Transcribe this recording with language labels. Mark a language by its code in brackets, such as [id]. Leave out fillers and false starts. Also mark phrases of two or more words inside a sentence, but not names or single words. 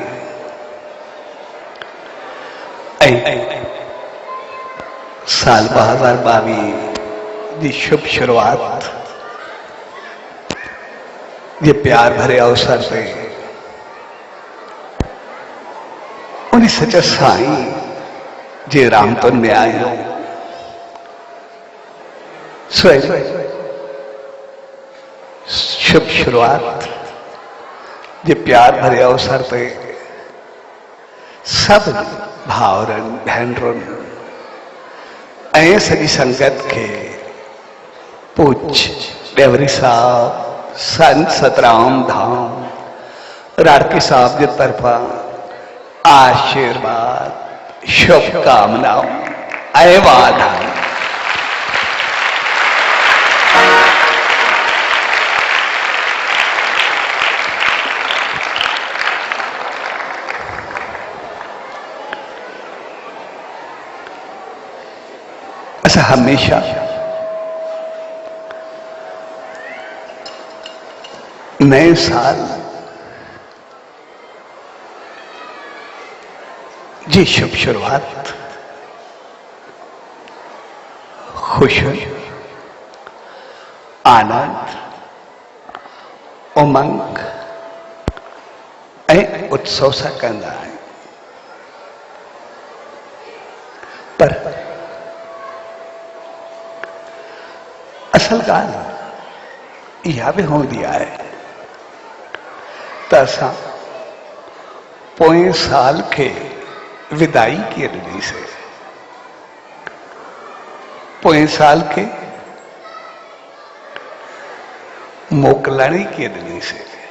[sd] साल 2022 जी शुभ शुरुआत [hi] ये प्यार भरे अवसर से [sd] उन्हें सच साई जे राम तो न्याय हो शुभ शुरुआत जे प्यार भरे अवसर पे सब भावरन भेनरुन ऐं सॼी संगत के पूछ डेवरी साहब संत सतराम धाम राड़की साहब के तरफा आशीर्वाद शुभकामनाओं ऐं वाधायूं। [hi] ऐसा हमेशा [sd] नए साल जी शुभ शुरुआत खुशी आनंद उमंग ऐं उत्सव सां कंदा आहियूं, पर असल ॻाल्हि इहा बि हूंदी आहे त असां पोएं साल खे विदाई कीअं ॾिनीसीं, पोएं साल खे मोकिलाणी कीअं ॾिनीसीं।